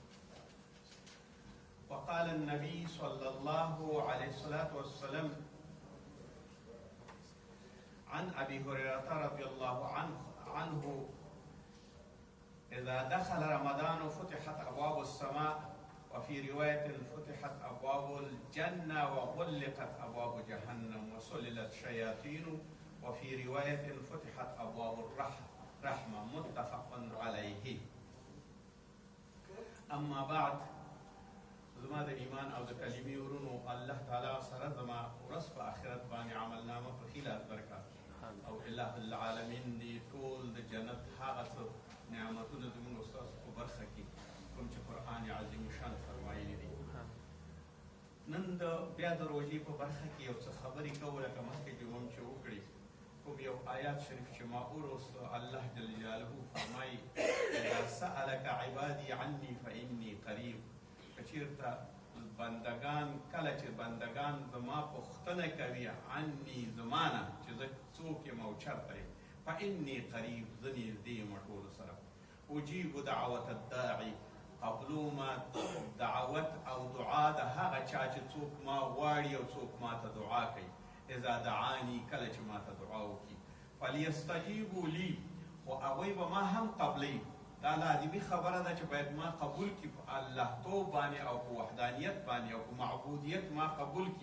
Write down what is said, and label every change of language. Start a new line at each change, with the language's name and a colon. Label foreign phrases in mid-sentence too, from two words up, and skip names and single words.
Arabic: وقال النبي صلى الله عليه الصلاة والسلام عن أبي هريرة رضي الله عنه: إذا دخل رمضان فتحت أبواب السماء، وفي رواية فتحت أبواب الجنة وغلقت أبواب جهنم وسللت شياطين، وفي رواية فتحت أبواب الرحمة. متفق عليه. أما بعد،
Pashto: زما د ایمان او د کلمې ورونو، الله تعالی سره زما ورځ په آخرت باندې عملنامه په ښي لاس درکړه او اله العالمین دې ټول د جنت هغه څه نعمتونه زموږ ستاسو په برخه کې کوم چې قرآن عظیم شان فرمایلي دي. نن بیا د روژې په برخه کې یو څه خبرې کوو، لکه مخکې چې موږ چې وکړي کوم یو آیات شریف چې ما ولوست. الله جل جلاله فرمایي:
Arabic: اذا سألك عبادي عني فإني قریب.
Pashto: که چېرته بندګان کله چې بندګان زما پوښتنه کوي عني زما نه چې زه څوک یم او چېرته یم،
Arabic: فإني قریب،
Pashto: زه نږدې یم ټولو سره.
Arabic: اجیب دعوة الداعي،
Pashto: قبلوما دعوت او دعا د هغه چا چې څوک ما غواړي او څوک ما ته دعا کوي.
Arabic: اذا دعاني،
Pashto: کله چې ما ته دعا وکړي.
Arabic: فلیستجیبوا لي،
Pashto: خو هغوی به ما هم قبلوي. دا لازمي خبره ده چې باید ما قبول کړي په الله توب باندې او په وحدانیت باندې او په معبودیت ما قبول کړي.